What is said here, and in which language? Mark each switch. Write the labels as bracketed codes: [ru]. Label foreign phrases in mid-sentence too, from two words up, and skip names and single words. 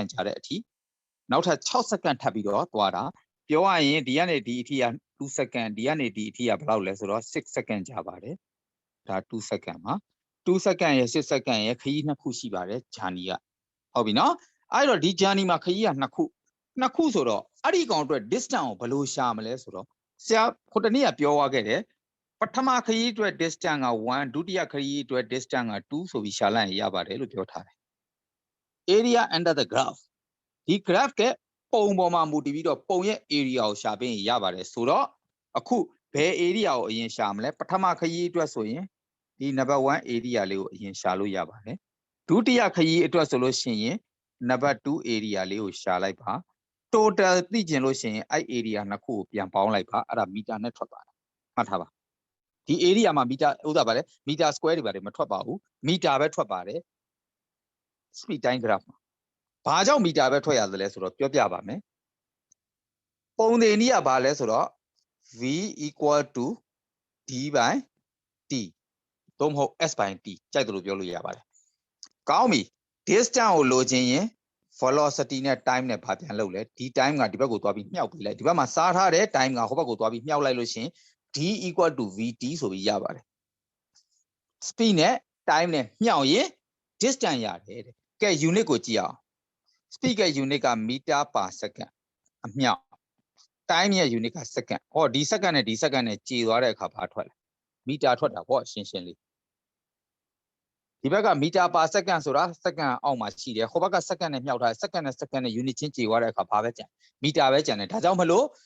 [my] ကြာတဲ့အထိနောက်ထပ်6 second ထပ်ပြီးတော့သွားတာပြောရရင်ဒီကနေဒီအထိက2 second ဒီကနေဒီအထိကဘယ်လောက်လဲဆိုတော့6 second ကြာပါတယ်ဒါ2 second မှာ2 second ရယ်6 second ရယ်ခရီးနှစ်ခုရှိပါတယ်ဂျာနီကဟုတ်ပြီနော်အဲ့တော့ဒီဂျာနီမှာခရီးကနှစ်ခုဆိုတော့အဲ့ဒီကောင်အတွက် distance ကိုဘယ်လိုရှာမလဲဆိုတော့ဆရာခုတနေ့ကပြောသွားခဲ့တယ်ပထမခရီးအတွက် distance က1ဒုတိယခရီးအတွက် distance က2ဆိုပြီးရှာလိုက်ရင်ရပါတယ်လို့ပြောထားတယ် [en] area under the graph [my] ဒီ graph ကပုံပေါ်မှာမူတည်ပြီးတော့ပုံရဲ့ area ကိုရှာပေးရင်ရပါတယ်ဆိုတော့အခုဘယ် area ကိုအရင်ရှာမလဲပထမခရီးအတွက်ဆိုရင်ဒီ [en] number 1 area [my] လေးကိုအရင်ရှာလို့ရပါတယ်ဒုတိယခရီးအတွက်ဆိုလို့ရှိရင် [en] number 2 area [my] လေးကိုရှာလိုက်ပါ total သိကျင်လို့ရှိရင်အဲ့ area နှစ်ခုကိုပြန်ပေါင်းလိုက်ပါအဲ့ဒါ meter နဲ့ထွက်ပါတယ်မှတ်ထားပါဒီ area မှာ meter ဥစ္စာပါလေ [en] meter square [my] တွေပါတယ်မထွက်ပါဘူး meter ပဲထွက်ပါတယ် [en] speed time graph [my] မှာဘာကြောင့် meter ပဲထွက်ရသလဲဆိုတော့ပြောပြပါမယ်ပုံသေးနည်းကဘာလဲဆိုတော့ [en] v equal to d by t [my] သို့မဟုတ် [en] s by t [my] ကြိုက်တယ်လို့ပြောလို့ရပါတယ်ကောင်းပြီ distance ကိုလိုချင်ရင် velocity နဲ့ time နဲ့ဘာပြန်လုပ်လဲဒီ time ကဒီဘက်ကိုသွားပြီးမြှောက်ပေးလိုက်ဒီဘက်မှာစားထားတဲ့ time ကဟိုဘက်ကိုသွားပြီးမြှောက်လိုက်လို့ရှင် [en] d equal to vt [my] ဆိုပြီးရပါတယ် speed နဲ့ time နဲ့မြှောက်ရင် distance ရတယ်တဲ့ကဲ unit ကိုကြည့်အောင် speed က unit က [en] meter per second [my] အမြှောက် time ရဲ့ unit က second ဟောဒီ second နဲ့ဒီ second နဲ့ကြေသွားတဲ့အခါဘာထွက်လဲ meter ထွက်တာပေါ့ရှင်းရှင်းလေးဒီဘက်က [en] meter per second [my] ဆိုတာ second အောက်မှာရှိတယ်ဟိုဘက်က second နဲ့မြှောက်ထား second နဲ့ second နဲ့ unit ချင်းကြေသွားတဲ့အခါဘာပဲကျန် meter ပဲကျန်တယ်ဒါကြောင့်မလို့